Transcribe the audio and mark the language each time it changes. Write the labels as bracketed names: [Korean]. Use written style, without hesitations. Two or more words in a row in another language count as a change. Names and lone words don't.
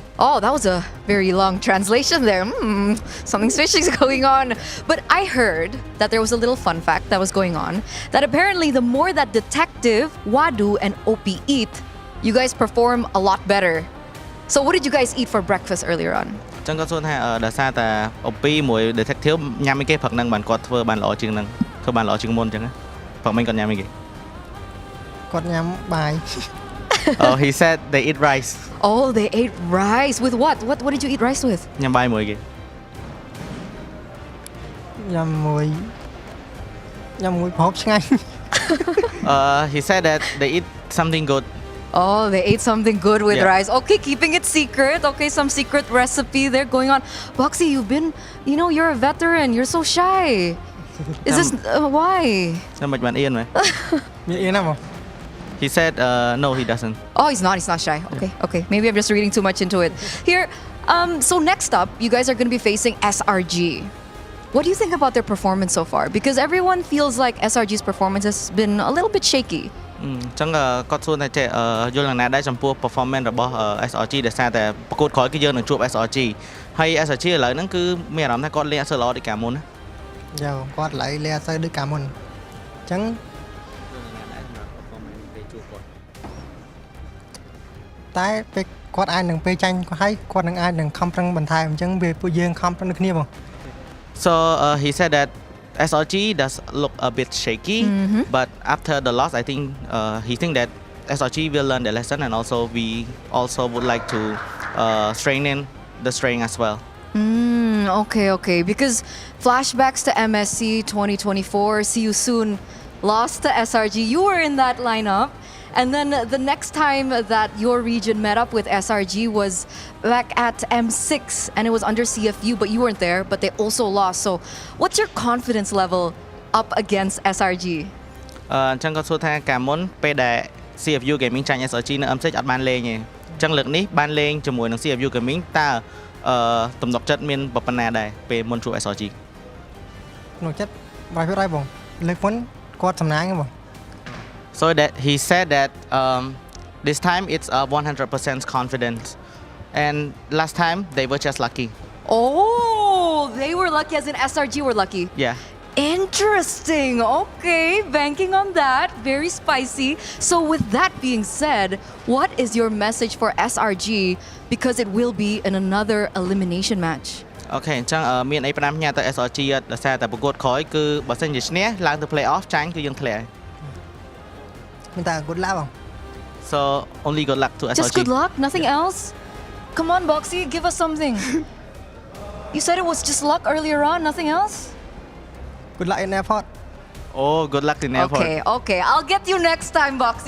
[English] Oh, that was a very long translation there. Something fishy is going on. But I heard that there was a little fun fact that was going on, that apparently the more that Detective, Wadu, and OP eat, you guys perform a lot better. So what did you guys eat for breakfast earlier on? [Khmer] ចឹងគាត់សួរថាដោយសារតែ OP មួយ Detective ញ៉ាំអីគេព្រឹកហ្នឹងបានគាត់ធ្វើបានល្អជាងហ្នឹងធ្វើបានល្អជាងមុនអញ្ចឹងព្រឹកមិញគាត់ញ៉ាំអីគេ គាត់ញ៉ាំបាយ [English] Oh, he said they eat rice. Oh, they ate rice. With what? What did you eat rice with? [Khmer] ញ៉ាំបាយមួយគេ ញ៉ាំមួយប្រហុកឆ្ងាញ់ [English] He said that they eat something good. Oh, they ate something good with Yeah. rice. Okay, keeping it secret. Okay, some secret recipe there going on. Boxy, you've been, you're a veteran. You're so shy. Is this, why? [Khmer] តែមិនបានអៀនមែន មានអៀនណាបង [English] He said no, he doesn't. Oh, he's not shy. Okay. Maybe I'm just reading too much into it. Here, so next up, you guys are going to be facing SRG. What do you think about their performance so far? Because everyone feels like SRG's performance has been a little bit shaky. [Khmer] អញ្ចឹងគាត់សួរថាយល់យ៉ាងណាដែរចំពោះ performance របស់ SRG ដែលសារតែប្រកួតក្រោយគឺយើងនឹងជួប SRG ហើយ SRG ឥឡូវហ្នឹងគឺមានអារម្មណ៍ថាគាត់លេងអត់សូវល្អដូចកាលមុនណា យ៉ាគាត់ឡើយលេងអត់សូវដូចកាលមុនអញ្ចឹងតែពេលគាត់អាចនឹងពេលចាញ់ហើយគាត់នឹងអាចនឹងខំប្រឹងបន្ថែមអញ្ចឹងវាពួកយើងខំប្រឹងគ្នាបង [English] So he said that SRG does look a bit shaky, but after the loss, I think he think that SRG will learn the lesson, and also we also would like to strengthen the strength as well. Okay. Because flashbacks to MSC 2024, see you soon, lost to SRG. You were in that lineup. And then the next time that your region met up with SRG was back at M6, and it was under CFU, but you weren't there, but they also lost. So what's your confidence level up against SRG? [Khmer] អញ្ចឹងគាត់សួរថាកាលមុនពេលដែល CFU Gaming ចាញ់ SRG នៅ M6 អត់បានលេងទេអញ្ចឹងលើកនេះបានលេងជាមួយនឹង CFU Gaming តើទំនុកចិត្តមានប៉ុណ្ណាដែរពេលមុនជួប SRG ក្នុងចិត្ត100%បងលើកមុនគាត់សំណាងបង [English] So that he said that this time it's 100% confidence and last time they were just lucky. Oh, they were lucky as in SRG were lucky. Yeah. Interesting. Okay, banking on that. Very spicy. So with that being said, what is your message for SRG because it will be in another elimination match? [Khmer] Okay អញ្ចឹងមានអី5ញ៉ាទៅ SRG ដោយសារតែប្រកួតក្រោយគឺបើសិនជាឈ្នះឡើងទៅ [English] play off [Khmer] ចាញ់គឺយើងធ្លាក់ មានតែ [English] good luck [Khmer] បង [English] So only good luck to SRG. Just good luck, nothing else? Come on, Boxy, give us something. You said it was just luck earlier on, nothing else? good luck in airport Oh, good luck in airport. Okay. I'll get you next time, Boxy.